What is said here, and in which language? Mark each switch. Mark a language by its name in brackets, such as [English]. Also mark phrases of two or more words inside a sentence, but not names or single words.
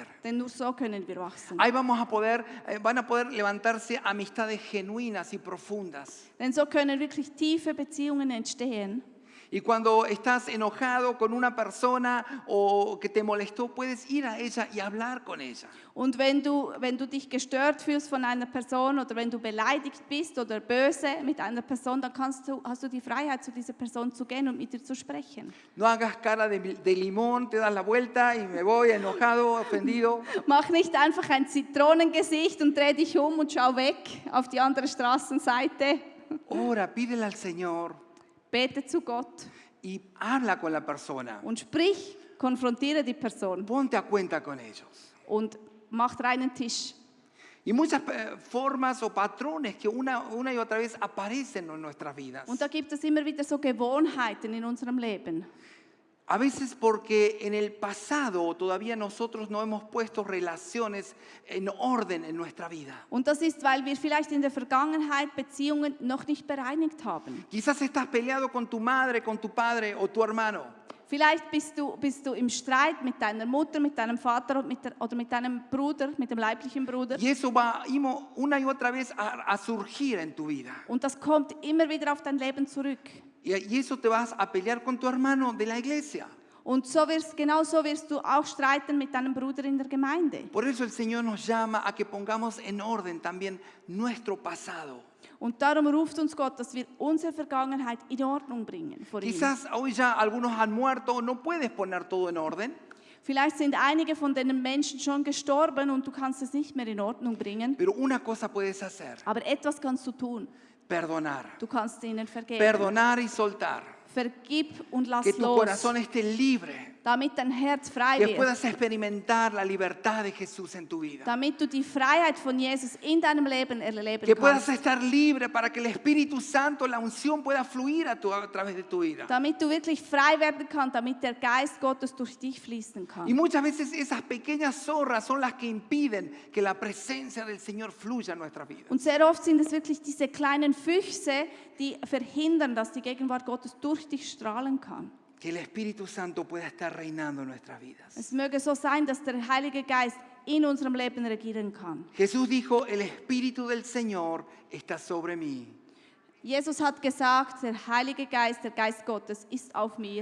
[German] Denn nur so können wir wachsen. [Spanish] Ahí van a poder levantarse amistades genuinas y profundas. [German] Denn so können wirklich tiefe Beziehungen entstehen. [Spanish] Y cuando estás enojado con una persona o que te molestó, puedes ir a ella y hablar con ella. [German] Und wenn du dich gestört fühlst von einer Person oder wenn du beleidigt bist oder böse mit einer Person, dann hast du die Freiheit, zu dieser Person zu gehen und mit ihr zu sprechen. [Spanish] No hagas cara de limón, te das la vuelta y me voy enojado, ofendido. [German] Mach nicht einfach ein Zitronengesicht und dreh dich um und schau weg auf die andere Straßenseite. [Spanish] Ora, pídele al Señor [German] Bete zu Gott [Spanish] y habla con la persona. [German] und sprich, konfrontiere die Person [Spanish] Ponte a cuenta con ellos. [German] und mach reinen Tisch. [Spanish] Y muchas formas o patrones que una y otra vez aparecen en nuestras vidas. [German] Und da gibt es immer wieder so Gewohnheiten in unserem Leben. [Spanish] A veces porque en el pasado todavía nosotros no hemos puesto relaciones en orden en nuestra vida. [German] Und das ist, weil wir vielleicht in der Vergangenheit Beziehungen noch nicht bereinigt haben. [Spanish] Quizás estás peleado con tu madre, con tu padre o tu hermano. [German] Vielleicht bist du im Streit mit deiner Mutter, mit deinem Vater oder mit deinem Bruder, mit dem leiblichen Bruder. [Spanish] Y eso va una y otra vez a surgir en tu vida. [German] Und das kommt immer wieder auf dein Leben zurück. [Spanish] Y eso te vas a pelear con tu hermano de la iglesia. [German] Und genau so wirst du auch streiten mit deinem Bruder in der Gemeinde. [Spanish] Por eso el Señor nos llama a que pongamos en orden también nuestro pasado. [German] Und darum ruft uns Gott, dass wir unsere Vergangenheit in Ordnung bringen vor ihm. [Spanish] Quizás hoy ya algunos han muerto, no puedes poner todo en orden. [German] Vielleicht sind einige von den Menschen schon gestorben und du kannst es nicht mehr in Ordnung bringen. [Spanish] Pero una cosa puedes hacer, [German] Aber etwas kannst du tun. [Spanish] perdonar. [German] Du kannst ihnen vergeben. [Spanish] Perdonar y soltar. [German] Vergib und lass [Spanish] Que tu [German] los, [Spanish] corazón esté libre. [German] damit dein Herz frei [Spanish] Que [German] wird. [Spanish] puedas experimentar la libertad de Jesús en tu vida. [German] Damit du die Freiheit von Jesus in deinem Leben erleben [Spanish] Que puedas [German] kannst. [Spanish] estar libre para que el Espíritu Santo, la unción pueda fluir a través de tu vida. [German] Damit du wirklich frei werden kannst, damit der Geist Gottes durch dich fließen [Spanish] Y [German] kann. [Spanish] muchas veces esas pequeñas zorras son las que impiden que la presencia del Señor fluya en nuestras vidas. [German] Und sehr oft sind es wirklich diese kleinen Füchse, die verhindern, dass die Gegenwart Gottes durch dich strahlen kann. [Spanish] Que el Espíritu Santo pueda estar reinando en nuestras vidas. [German] Es möge so sein, dass der Heilige Geist in unserem Leben regieren kann. [Spanish] Jesús dijo, el Espíritu del Señor está sobre mí. [German] Jesus hat gesagt, der Heilige Geist, der Geist Gottes ist auf mir.